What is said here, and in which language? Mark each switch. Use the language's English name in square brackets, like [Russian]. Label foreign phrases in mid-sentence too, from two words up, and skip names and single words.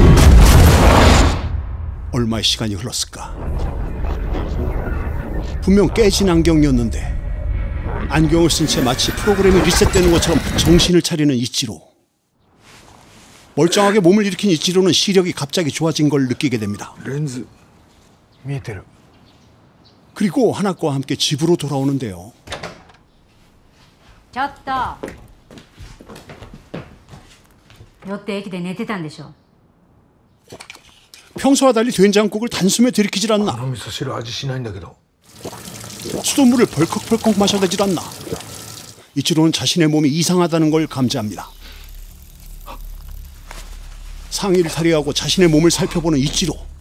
[Korean] 얼마의 시간이 흘렀을까? 분명 깨진 안경이었는데 안경을 쓴 채 마치 프로그램이 리셋되는 것처럼 정신을 차리는 이치로. 멀쩡하게 몸을 일으킨 이치로는 시력이 갑자기 좋아진 걸 느끼게 됩니다. [Japanese] 렌즈 見えてる. [Korean] 그리고 하나코와 함께 집으로 돌아오는데요. [Japanese] ちょっと酔って駅で寝てたんでしょ. [Korean] 평소와 달리 된장국을 단숨에 들이키질 않나. 수돗물을 벌컥벌컥 마셔대질 않나. 이치로는 자신의 몸이 이상하다는 걸 감지합니다. 상의를 탈의하고 자신의 몸을 살펴보는 이치로.